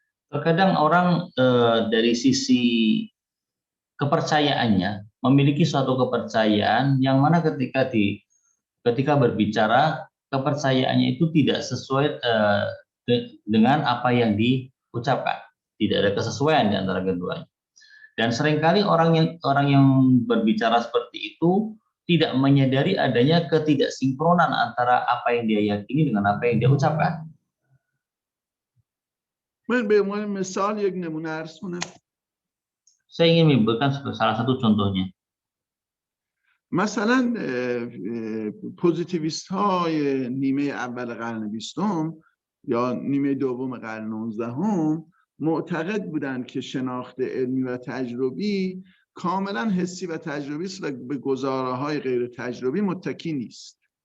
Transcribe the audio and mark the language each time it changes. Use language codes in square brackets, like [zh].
[id] Terkadang orang dari sisi kepercayaannya memiliki suatu kepercayaan yang mana ketika berbicara kepercayaannya itu tidak sesuai dengan apa yang diucapkan, tidak ada kesesuaian di antara keduanya. Dan seringkali orang yang berbicara seperti itu tidak menyadari adanya ketidaksinkronan antara apa yang dia yakini dengan apa yang dia ucapkan. [fa] من به عنوان مثال یک نمونه عرض کنم. [id] Saya ingin memberikan salah satu contohnya. [fa] مثلا پوزیتیویست های نیمه اول قرن 20 یا نیمه دوم قرن 19 معتقد بودند که شناخت علمی و تجربی کاملا حسی و تجربی است و به گزاره‌های غیر تجربی متکی نیست.